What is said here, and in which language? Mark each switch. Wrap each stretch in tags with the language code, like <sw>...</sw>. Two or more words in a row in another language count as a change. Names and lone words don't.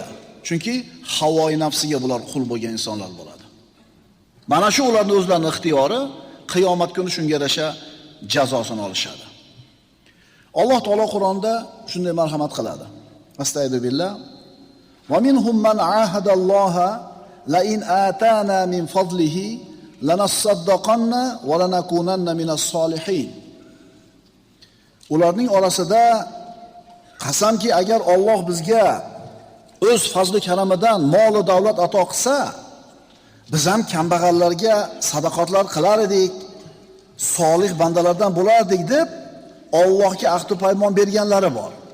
<uz>Chunki havoi nafsiga bular qul bo'lgan insonlar bo'ladi. Mana shu ularning o'zlarining ixtiyori, qiyomat kuni shunga yarasha jazosini olishadi. Alloh taolo Qur'onda shunday marhamat qiladi.</uz> <ar>أستغفر الله. ومنهم من عاهد الله لئن آتانا من فضله لنصدقن ولنكونن من الصالحين.</ar> <uz>Ularning orasida qasamki, agar Alloh bizga o'z fazli karamidan mol va davlat ato qilsa, biz ham kambag'allarga sadaqatlar qilar edik, solih bandalardan bo'lardik deb Allohga ahd va paymon berganlari bor.</uz>